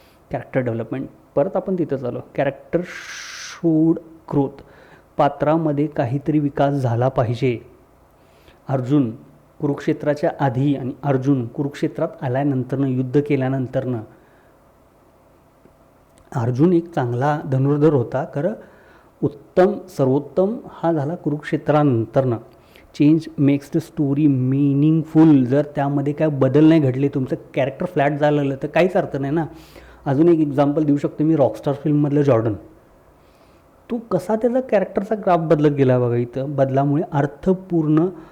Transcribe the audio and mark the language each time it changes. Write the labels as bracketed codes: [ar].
[mr] Character development, परत आपण तिथं आलो. [en] character showed growth, [mr] पात्रामध्ये काहीतरी विकास झाला पाहिजे. अर्जुन कुरुक्षेत्राच्या आधी आणि अर्जुन कुरुक्षेत्रात आल्यानंतरनं, युद्ध केल्यानंतरनं, अर्जुन एक चांगला धनुर्धर होता, खरं सर्वोत्तम हा झाला कुरुक्षेत्रानंतरनं. [en] Change makes the story meaningful. [mr] जर त्यामध्ये काय बदल नाही घडले, तुमचं कॅरेक्टर फ्लॅट झालेलं, तर काहीच अर्थ नाही ना. अजून एक एक्झाम्पल देऊ शकतो मी, रॉकस्टार फिल्ममधलं जॉर्डन. तो कसा त्याचा कॅरेक्टरचा ग्राफ बदलत गेला बघा. इथं बदलामुळे अर्थपूर्ण